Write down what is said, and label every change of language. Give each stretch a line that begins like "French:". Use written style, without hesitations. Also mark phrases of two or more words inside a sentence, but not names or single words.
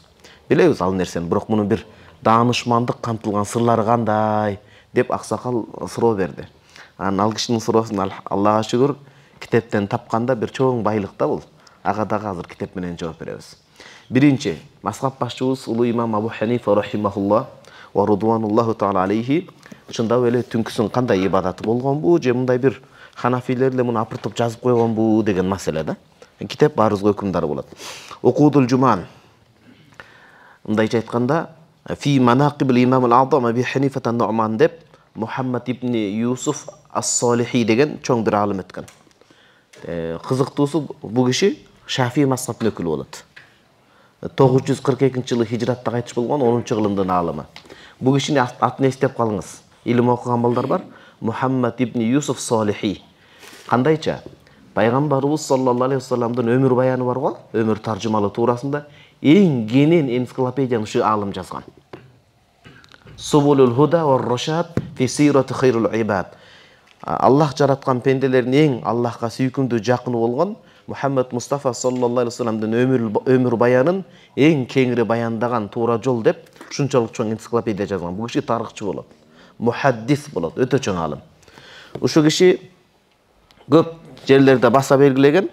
Kyrgyz: Билебиз ал нерсени, бирок мунун бир даанышмандык камтылган сырлары кандай деп аксакал суроо берди. Анан ал кишинин суроосун Аллага шүгүр китептен тапканда бир чоң байлык да бул. Ага дагы азыр китеп менен жооп беребиз. Биринчи, мазхаб башчыбыз улуу имам Абу Ханифа
Arabic: رحمه الله ورضوان الله تعالى عليه
Kyrgyz: чындап эле түнкүсүн кандай ибадаты болгонбу, же мындай бир ханафилер эле муну апыртып жазып койгонбу деген маселе да. Китеп баарыбызга өкүмдары болот. Окудул жуман. Мындайча айтканда, фи манақибил имам ал-Аъзам Аби Ханифа ан-Нуъман деп Мухаммад ибн Юсуф ас-Солихи деген чоң бир алым өткөн. Кызыктуусу бул киши Шафии мазхабынын өкүлү болот. 942 жылы хижратта кайтыш болгон 10-жылдын алымы. Бул кишинин атын эстеп калыңыз. Илим окуган балдар бар. Мухаммад ибн Юсуф Солихи. Кандайча? Пайгамбарыбыз
Arabic: صلى الله عليه وسلم
Kyrgyz: өмүр баяны бар го, өмүр таржымалы туурасында эң кенен энциклопедияны ушу алым жазган. Субулул худа ва рашад фи сирати хайрул ибад. Аллах жараткан пенделердин эң Аллахка сүйкүмдүү жакыны болгон Мухаммад Мустафа
Arabic: صلى الله عليه وسلم
Kyrgyz: өмүр баянын эң кеңири баяндаган туура жол деп ушунчалык чоң энциклопедия жазган. Бул киши тарыхчы болот, мухаддис болот, өтө чоң алым. Ушу киши көп жерлерде баса белгилеген.